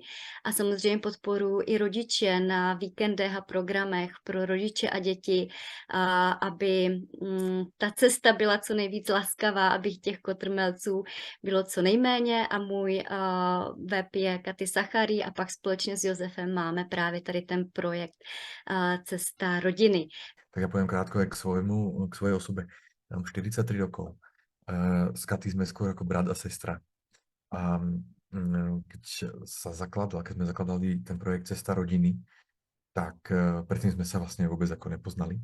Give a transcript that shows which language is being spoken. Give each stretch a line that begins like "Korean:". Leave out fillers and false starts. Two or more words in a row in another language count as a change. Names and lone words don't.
Czech: A samozřejmě podporuji i rodiče na víkendech a programech pro rodiče a děti, aby ta cesta byla co nejvíc laskavá, aby těch kotrmelců bylo co nejméně a můj web je Katy Sachary a pak společně s Josefem máme právě tady ten projekt Cesta rodiny.
Slovak: Tak ja poviem krátko aj k svojej osobe. Mám 43 rokov. S Katy sme skôr ako brat a sestra. A keď sme zakladali ten projekt Cesta rodiny, tak predtým sme sa vlastne vôbec ako nepoznali.